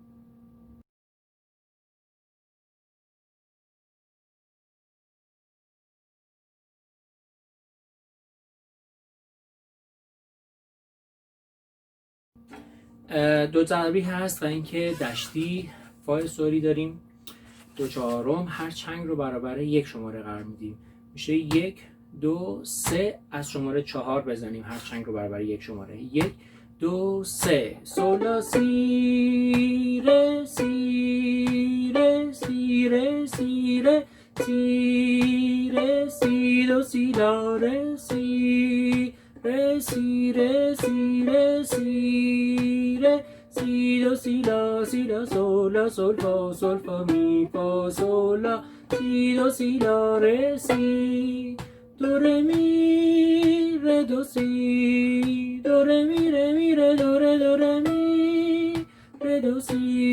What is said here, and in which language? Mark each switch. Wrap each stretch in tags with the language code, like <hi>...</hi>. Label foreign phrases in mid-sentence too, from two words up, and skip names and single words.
<fa>دو ضربی هست و اینکه دشتی فای سوری داریم. دو چهارم هر چنگ رو برابر یک شماره قرار میدیم، میشه 1 2 3. از شماره 4 بزنیم هر چنگ رو برابر یک شماره. 1 2 3 sol la si re si re si re si re si re si do si la re si re si re si re si re si do si la sol fa mi fa sol la si do si la re si do re mi re do si do re mi re do re mi re do si</fa>